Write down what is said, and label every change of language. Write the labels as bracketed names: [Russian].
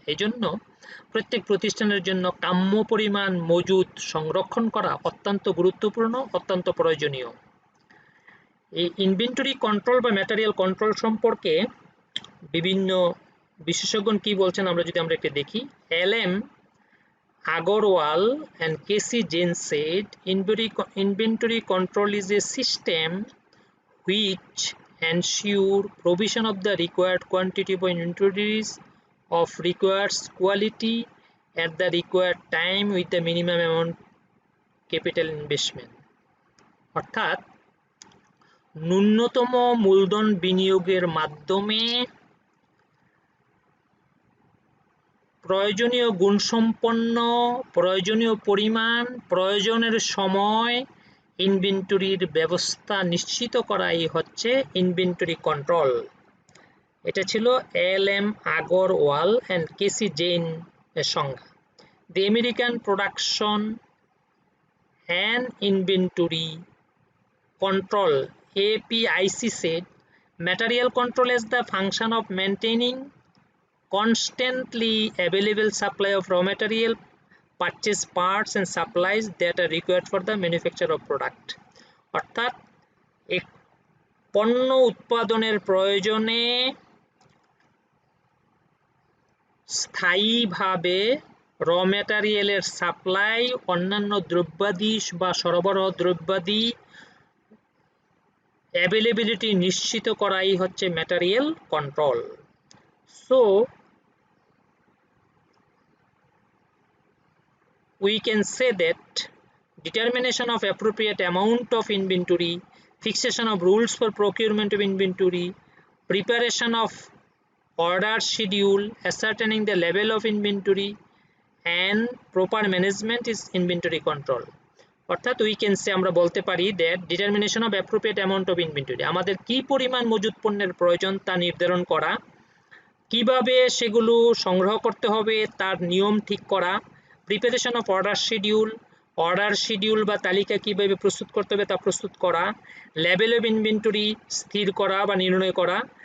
[Bangla] এই জন্য প্রত্যেক প্রতিষ্ঠানের জন্য কাম্য পরিমাণ মজুদ সংরক্ষণ করা অত্যন্ত গুরুত্বপূর্ণ, অত্যন্ত প্রয়োজনীয়। এই ইনভেন্টরি কন্ট্রোল বা ম্যাটেরিয়াল কন্ট্রোল সম্পর্কে বিভিন্ন বিশেষজ্ঞ কি বলছেন আমরা যদি একটু দেখি। [English] LM Agarwal and KC Jain said inventory control is a system which ensure provision of the required quantity of inventories of requires quality at the required time with the minimum amount capital investment. [Bangla] অর্থাৎ ন্যূনতম মূলধন বিনিয়োগের মাধ্যমে প্রয়োজনীয় গুণসম্পন্ন, প্রয়োজনীয় পরিমাণ, প্রয়োজনের সময় ইনভেন্টরির ব্যবস্থা নিশ্চিত করাই হচ্ছে ইনভেন্টরি কন্ট্রোল। এটা ছিল LM Agarwal and KC Jain এর সংজ্ঞা। [English] The American production and inventory control APIC said material control is the function of maintaining constantly available supply of raw material, purchase parts and supplies that are required for the manufacture of product. [Bangla] অর্থাৎ এক পণ্য উৎপাদনের প্রয়োজনে স্থায়ীভাবে র ম্যাটেরিয়ালের supply, অন্যান্য দ্রব্যাদি বা সরবরাহ দ্রব্যাদি অ্যাভেলেবিলিটি নিশ্চিত করাই হচ্ছে material control. [English] So we can say that determination of appropriate amount of inventory, fixation of rules for procurement of inventory, preparation of order schedule, ascertaining the level of inventory and proper management is inventory control. [Bangla] অর্থাৎ [English] we can say [Bangla] আমরা বলতে পারি [English] that determination of appropriate amount of inventory, [Bangla] আমাদের কি পরিমাণ মজুদ পণ্যের প্রয়োজন তা নির্ধারণ করা, কিভাবে সেগুলো সংগ্রহ করতে হবে তার নিয়ম ঠিক করা, [English] preparation of order schedule [Bangla] বা তালিকা কিভাবে প্রস্তুত করতে হবে তা প্রস্তুত করা, [English] level of inventory [Bangla] স্থির করা বা নির্ণয় করা